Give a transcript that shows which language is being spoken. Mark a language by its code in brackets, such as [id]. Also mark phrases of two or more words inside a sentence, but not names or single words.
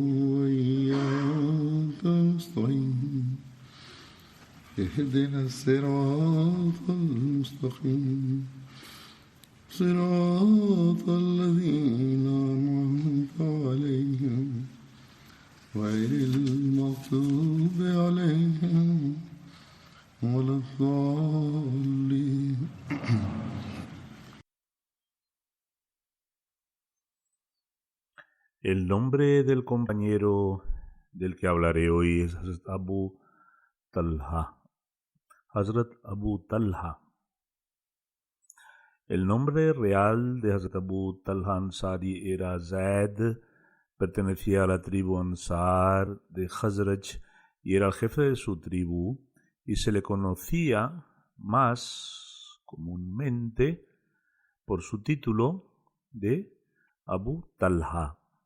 [ar] وإياك نستعين اهدنا الصراط المستقيم صراط الذين أنعمت عليهم غير المغضوب عليهم ولا الضالين. [es] El nombre del compañero del que hablaré hoy es Hazrat Abu Talha. Hazrat Abu Talha. El nombre real de Hazrat Abu Talha Ansari era Zaid, pertenecía a la tribu Ansar de Khazraj y era el jefe de su tribu, y se le conocía más comúnmente por su título de Abu Talha.